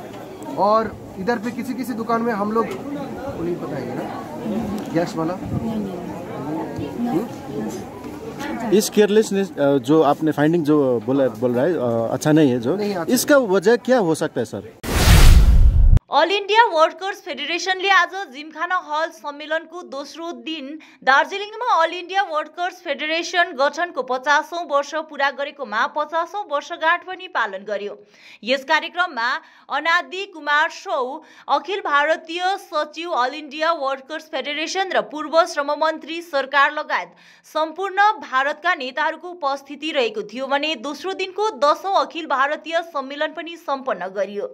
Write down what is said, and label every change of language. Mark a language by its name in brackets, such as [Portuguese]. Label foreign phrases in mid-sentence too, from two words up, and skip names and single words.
[Hindi] और इधर पे किसी किसी दुकान में हम लोग नहीं बताएंगे ना गैस वाला इस केयरलेसनेस जो आपने फाइंडिंग जो बोल रहा है अच्छा नहीं है, जो इसका वजह क्या हो सकता है सर? [Nepali] अल इन्डिया वर्कर्स फेडरेसनले आज जिमखाना हल सम्मेलनको दोस्रो दिन दार्जिलिङमा अल इन्डिया वर्कर्स फेडरेसन गठनको 50औं वर्ष पूरा गरेकोमा 50औं वर्षगाँठ पनि पालन गर्यो। यस कार्यक्रममा अनादि कुमार सौ, अखिल भारतीय सचिव अल इन्डिया वर्कर्स फेडरेसन र पूर्व श्रम मन्त्री सरकार लगायत सम्पूर्ण भारतका नेताहरूको उपस्थिति रहेको थियो भने दोस्रो दिनको 10औं अखिल भारतीय सम्मेलन पनि सम्पन्न गरियो।